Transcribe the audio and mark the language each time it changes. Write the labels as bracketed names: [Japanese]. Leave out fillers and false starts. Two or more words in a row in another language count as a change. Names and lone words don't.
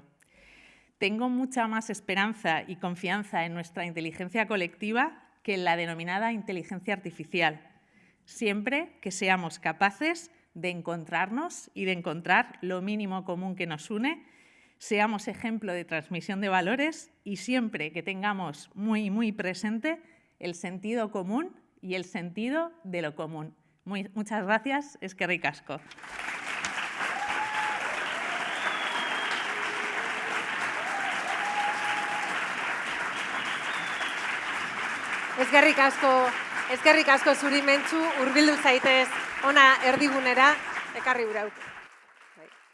[Spanish] Tengo mucha más esperanza y confianza en nuestra inteligencia colectiva que en la denominada inteligencia artificial, siempre que seamos capaces de encontrarnos y de encontrar lo mínimo común que nos une, seamos ejemplo de transmisión de valores y siempre que tengamos muy presente el sentido común y el sentido de lo común. Muchas gracias, [Basque] eskerrik asko. Eskerrik asko zuri Mentxu, hurbildu zaitez ona erdigunera, ekarri gura.